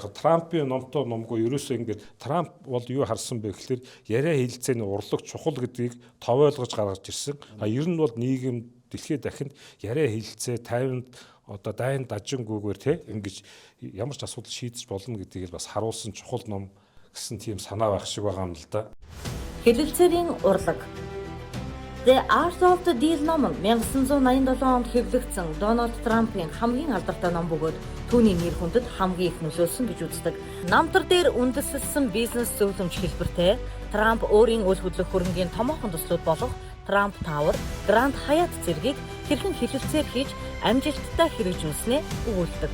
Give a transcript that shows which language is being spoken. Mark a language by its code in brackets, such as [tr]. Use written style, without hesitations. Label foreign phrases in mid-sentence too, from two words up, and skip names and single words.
[mn] Яг Трампын номтой номгүй ерөөсөө ингээд Трамп бол юу харсан бэ гэхээр яриа хэлцээний урлаг чухал гэдгийг тов ойлгож гаргаж ирсэн. Ер нь бол нийгэм дэлхийд дахинд яриа хэлцээ 50-нд одоо дайн дажингүйгээр те ингэж ямар ч асуудал шийдэж болно гэдгийг бас харуулсан чухал ном гэсэн тийм санаа байх шиг байгаа юм л да. Хэлэлцээрийн урлаг. The Art of the Deal ном нь 1987 онд хэвлэгдсэн Дональд Трампын хамгийн алдартай ном бөгөөд түүний нэр хүндэд хамгийн их нөлөөлсөн гэж үздэг. Намтар дээр үндэслэлсэн бизнес зөвлөмж хэлбэртэй Трамп өөрийн үйл хөдлөх хөрөнгийн томоохон төслүүд болох Trump Tower, Grand Hyatt зэргийг хэрхэн хэлэлцээр хийж амжилттай хэрэгжүүлснээ өгүүлдэг.